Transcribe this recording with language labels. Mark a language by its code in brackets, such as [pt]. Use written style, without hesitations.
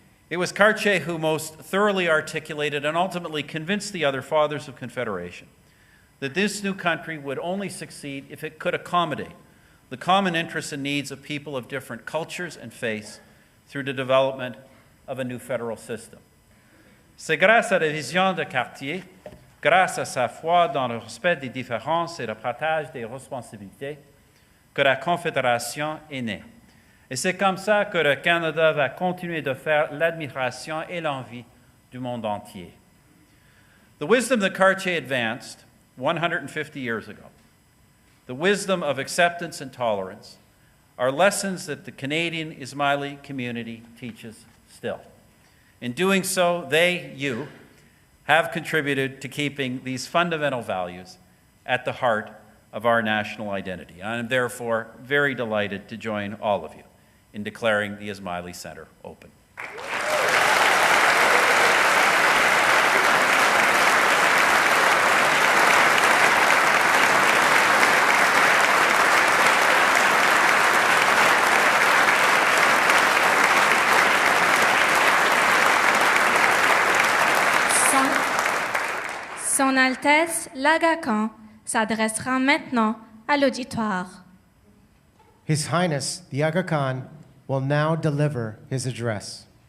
[en] It was Cartier who most thoroughly articulated and ultimately convinced the other fathers of Confederation that this new country would only succeed if it could accommodate the common interests and needs of people of different cultures and faiths through the development of a new federal system. [fr] C'est grâce à la vision de Cartier, grâce à sa foi dans le respect des différences et le partage des responsabilités, que la Confédération est née. Et c'est comme ça que le Canada va continuer de faire l'admiration et l'envie du monde entier. [en] The wisdom that Cartier advanced 150 years ago, the wisdom of acceptance and tolerance, are lessons that the Canadian Ismaili community teaches still. In doing so, you, have contributed to keeping these fundamental values at the heart of our national identity. I am therefore very delighted to join all of you in declaring the Ismaili Centre open. [fr] Son Altesse l'Aga Khan s'adressera maintenant à l'auditoire. [en] His Highness, the Aga Khan, will now deliver his address.